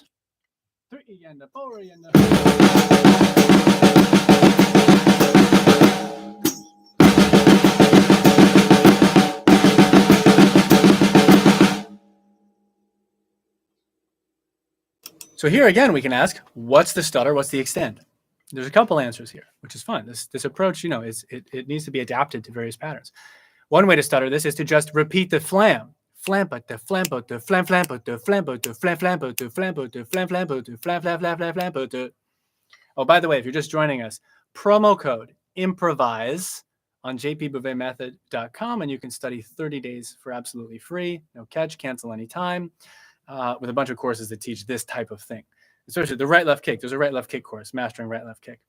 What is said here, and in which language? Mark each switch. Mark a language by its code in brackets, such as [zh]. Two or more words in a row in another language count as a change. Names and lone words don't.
[en] 3 and 4 and So here again, we can ask, what's the stutter? What's the extend? There's a couple answers here, which is fun. This approach, it needs to be adapted to various patterns. One way to stutter this is to just repeat the flam. Flambo to flambo to flam flambo to flambo to flam flambo to flambo to flam flambo to flam flam flam flam flambo to. Oh, by the way, if you're just joining us, promo code improvise on jpbouvetmethod.com, and you can study 30 days for absolutely free. No catch, cancel anytime, with a bunch of courses that teach this type of thing. Especially the right left kick. There's a right left kick course, mastering right left kick.